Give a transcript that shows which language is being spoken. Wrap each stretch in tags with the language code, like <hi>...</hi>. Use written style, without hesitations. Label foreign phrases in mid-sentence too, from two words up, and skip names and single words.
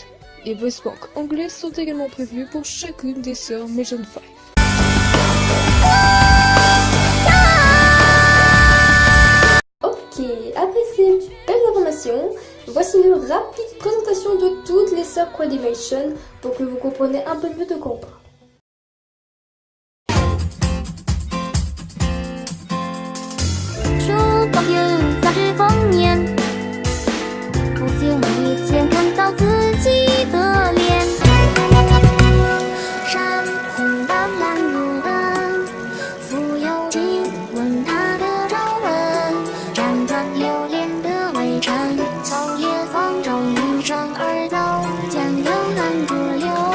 <fr>Les voice banks anglaises sont également prévues pour chacune des sœurs Magen 5. Ok, après ces belles informations, voici une rapide présentation de toutes les sœurs Quadimation pour que vous compreniez un peu mieux de quoi on parle.</fr> <zh>书报有杂志封面，不经意间看到自己的脸，闪红的蓝如灯，浮游亲吻他的皱纹，辗转流连的微尘，从裂缝中应声而走，将悠然逐流。</zh>